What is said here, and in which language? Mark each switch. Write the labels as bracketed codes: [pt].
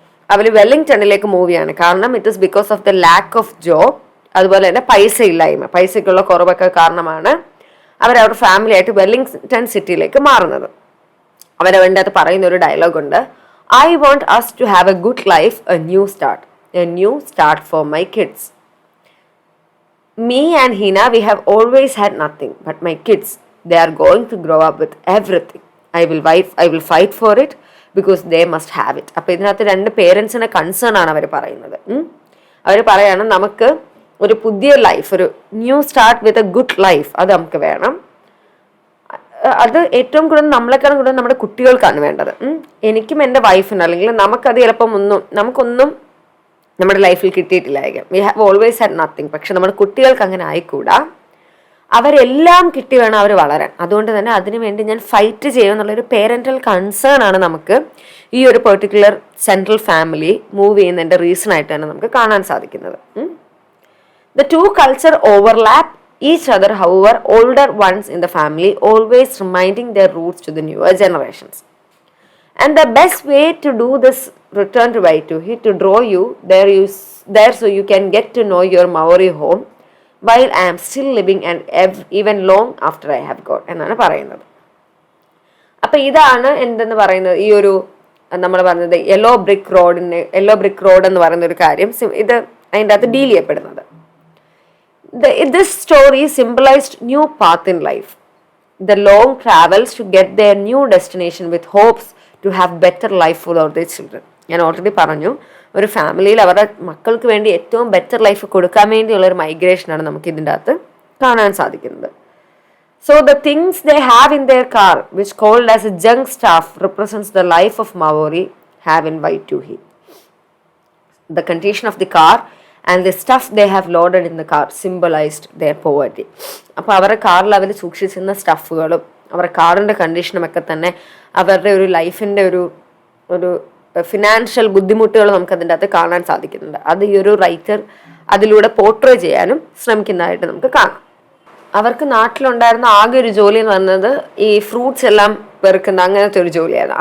[ml] അവർ വെല്ലിംഗ്ടണിലേക്ക് move ചെയ്യാണ്. കാരണം [en] it is because of the lack of job, [ml] അതുപോലെ തന്നെ പൈസയ്ക്കുള്ള കുറവൊക്കെ കാരണമാണ് അവരവരുടെ ഫാമിലി ആയിട്ട് വെല്ലിംഗ്ടൺ സിറ്റിയിലേക്ക് മാറുന്നത്. അവരവൻ്റെ അത് പറയുന്ന ഒരു ഡയലോഗുണ്ട്, [en] I want us to have a good life, a new start for my kids. Me and Hina, we have always had nothing, but my kids, they are going to grow up with everything. I will fight for it because they must have it. [ml] അപ്പോൾ ഇതിനകത്ത് രണ്ട് പേരൻസിനെ concern ആണ് അവർ പറയുന്നത്. അവർ പറയാണ് നമുക്ക് ഒരു പുതിയ life, ഒരു [en] new start with a good life, [ml] അത് നമുക്ക് വേണം. അത് ഏറ്റവും കൂടുതൽ നമ്മളെക്കാളും കൂടുതൽ നമ്മുടെ കുട്ടികൾക്കാണ് വേണ്ടത്. എനിക്കും എൻ്റെ വൈഫിനും, അല്ലെങ്കിൽ നമുക്കത് ചിലപ്പം നമുക്കൊന്നും നമ്മുടെ ലൈഫിൽ കിട്ടിയിട്ടില്ലായിരിക്കും. [en] We have always had nothing. [ml] പക്ഷെ നമ്മുടെ കുട്ടികൾക്ക് അങ്ങനെ ആയിക്കൂടാ. അവരെല്ലാം കിട്ടി വേണം അവർ വളരാൻ. അതുകൊണ്ട് തന്നെ അതിനുവേണ്ടി ഞാൻ ഫൈറ്റ് ചെയ്യും എന്നുള്ളൊരു പേരൻ്റൽ കൺസേൺ ആണ് നമുക്ക് ഈ ഒരു പെർട്ടിക്കുലർ സെൻട്രൽ ഫാമിലി മൂവ് ചെയ്യുന്നതിൻ്റെ റീസൺ ആയിട്ടാണ് നമുക്ക് കാണാൻ സാധിക്കുന്നത്. [en] The two cultures overlap each other, however, older ones in the family always reminding their roots to the newer generations. And the best way to do this return to Waitu, to draw you there so you can get to know your Maori home while I am still living and even long after I have gone [ml] എന്നാണ് പറയുന്നത്. അപ്പം ഇതാണ് എന്തെന്ന് പറയുന്നത്, ഈ ഒരു നമ്മൾ പറഞ്ഞത് യെല്ലോ ബ്രിക്ക് റോഡ് എന്ന് പറയുന്ന ഒരു കാര്യം ഇത് അതിൻ്റെ അകത്ത് ഡീൽ ചെയ്യപ്പെടുന്നത്. [en] This story symbolized new path in life, the long travels to get their new destination with hopes to have better life for their children. [ml] ഞാൻ ഓൾറെഡി പറഞ്ഞു, ഒരു ഫാമിലിയിൽ അവരുടെ മക്കൾക്ക് വേണ്ടി ഏറ്റവും ബെറ്റർ ലൈഫ് കൊടുക്കാൻ വേണ്ടിയുള്ള ഒരു മൈഗ്രേഷനാണ് നമുക്ക് ഇതിൻ്റെ അകത്ത് കാണാൻ സാധിക്കുന്നത്. [en] So the things they have in their car, which called as a junk stuff, represents the life of Maori have in Waitukhi. The condition of the car and the stuff they have loaded in the car symbolized their poverty. [ml] അപ്പോൾ അവരുടെ കാറിൽ അവർ സൂക്ഷിച്ചിരുന്ന സ്റ്റഫുകളും അവരുടെ കാറിൻ്റെ കണ്ടീഷനും ഒക്കെ തന്നെ അവരുടെ ഒരു ലൈഫിൻ്റെ ഒരു ഫിനാൻഷ്യൽ ബുദ്ധിമുട്ടുകൾ നമുക്ക് അതിൻ്റെ അകത്ത് കാണാൻ സാധിക്കുന്നുണ്ട്. അത് ഈ ഒരു റൈറ്റർ അതിലൂടെ പോർട്രേ ചെയ്യാനും ശ്രമിക്കുന്നതായിട്ട് നമുക്ക് കാണാം. അവർക്ക് നാട്ടിലുണ്ടായിരുന്ന ആകെ ഒരു ജോലി എന്ന് പറയുന്നത് ഈ ഫ്രൂട്ട്സ് എല്ലാം പെറുക്കുന്ന അങ്ങനത്തെ ഒരു ജോലിയായിരുന്നു.